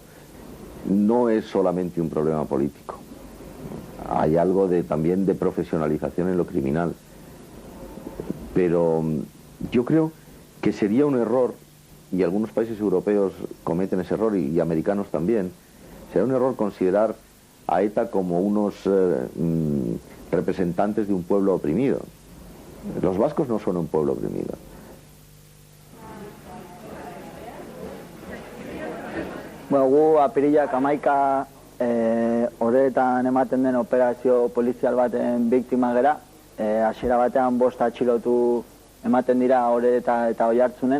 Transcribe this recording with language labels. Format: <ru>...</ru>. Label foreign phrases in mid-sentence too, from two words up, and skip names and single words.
<es>No es solamente un problema político, hay algo también de profesionalización en lo criminal, pero yo creo que sería un error, y algunos países europeos cometen ese error, y americanos también, sería un error considerar a ETA como unos representantes de un pueblo oprimido. Los vascos no son un pueblo oprimido.</es> <eu>Bueno, gu apirilak 11 horretan ematen den operazio polizial baten biktima gera. Hasiera batean 5 atxilotu ematen dira Orereta eta Oiartzunen.</eu>